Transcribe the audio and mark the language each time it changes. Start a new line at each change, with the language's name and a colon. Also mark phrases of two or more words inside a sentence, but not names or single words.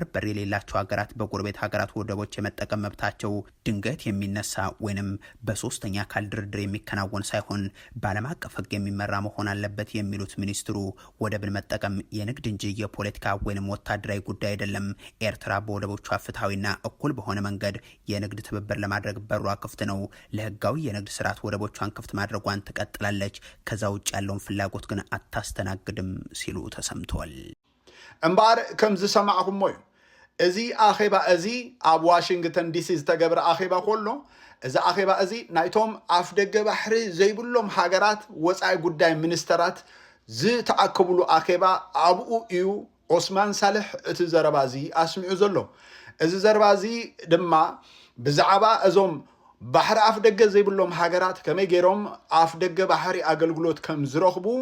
Amharic: በር የሌላቸው ሀገራት በጎረቤት ሀገራት ወደቦች የመጠቀም መብታቸው ድንገት የሚነሳ ወይንም በሶስተኛ አካል ድርድር የሚከናወን ሳይሆን በዓለም አቀፍ ሕግ የሚመራ መሆን አለበት የሚሉት ሚኒስትሩ ወደብን መጠቀም የንግድ እንጂ የፖለቲካ ወይንም ወታደራዊ ጉዳይ አይደለም። ኤርትራ በወደቦቿ ፍትሐዊና እኩል በሆነ መንገድ የንግድ ትብብር ለማድረግ በሯ ክፍት ነው። ለህጋዊ የንግድ ስርዓት ወደቦቿን ክፍት ማድረጓን ትቀጥላለች። ከዛ ውጭ ያለውን ፍላጎት ግን አታስተናግድም ሲሉ ተሰምቷል።
Tigrinya: እምባር ከምዝ ሰማዕኩም ሞዩ እዚ ኣኼባ እዚ ኣብ ዋሽንግተን ዲሲ ዝተገብረ ኣኼባ ኮሎ እዚ ኣኼባ እዚ ናይቶም ኣፍ ደገ ባሕሪ ዘይብሎም ሃገራት ወፃኢ ጉዳይ ሚኒስተራት ዝተኣከብሉ ኣኼባ ኣብኡ እዩ ዑስማን ሳልሕ እቲ ዘረባ እዚ ኣስሚዑ ዘሎ። እዚ ዘረባ እዚ ድማ ብዛዕባ እዞም ባሕሪ ኣፍ ደገ ዘይብሎም ሃገራት ከመይ ገይሮም ኣፍ ደገ ባሕሪ ኣገልግሎት ከም ዝረኽቡ